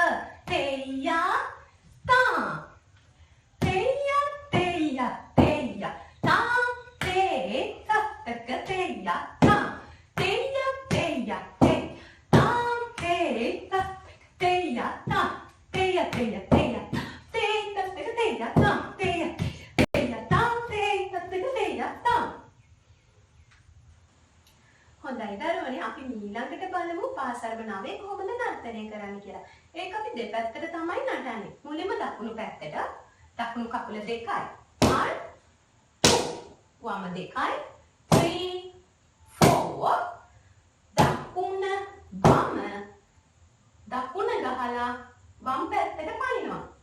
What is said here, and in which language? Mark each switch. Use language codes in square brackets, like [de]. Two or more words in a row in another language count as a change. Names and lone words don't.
[si] teya tam teya teya teya tam te tattaka teya tam teya teya teya tam te tattaka teya tam teya teya teya te tattaka teya tam teya teya tam te tattaka teya tam හොඳයි දරුවනේ අපි ඊළඟට බලමු පාසරබ නවයේ කොහොමද නර්තනය කරන්න කියලා. ඒක අපි දෙපැත්තට තමයි නටන්නේ. මුලින්ම දකුණු පැත්තට දකුණු කකුල දෙකයි. 1 2 වම දෙකයි 3 4 දකුණ වම දකුණ ගහලා වම් පැත්තට පනිනවා.